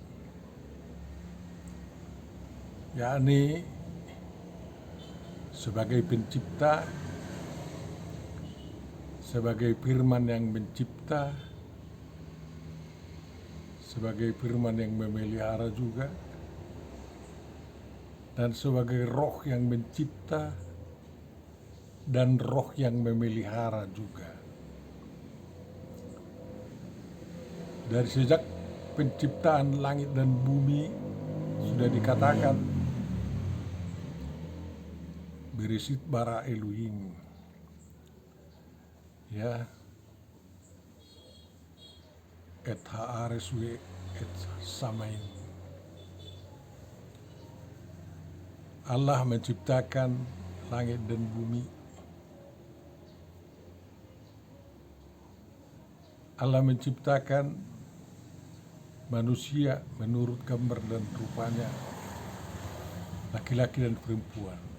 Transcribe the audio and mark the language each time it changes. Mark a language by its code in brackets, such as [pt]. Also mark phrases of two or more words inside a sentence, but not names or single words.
[id] yakni sebagai pencipta, sebagai firman yang mencipta, sebagai firman yang memelihara juga, dan sebagai roh yang mencipta dan roh yang memelihara juga. Dari sejak penciptaan langit dan bumi sudah dikatakan [he] בראשית ברא אלוהים, [id] ya, [he] את הארץ ואת השמים. [id] Allah menciptakan langit dan bumi. Allah menciptakan manusia menurut gambar dan rupanya, laki-laki dan perempuan.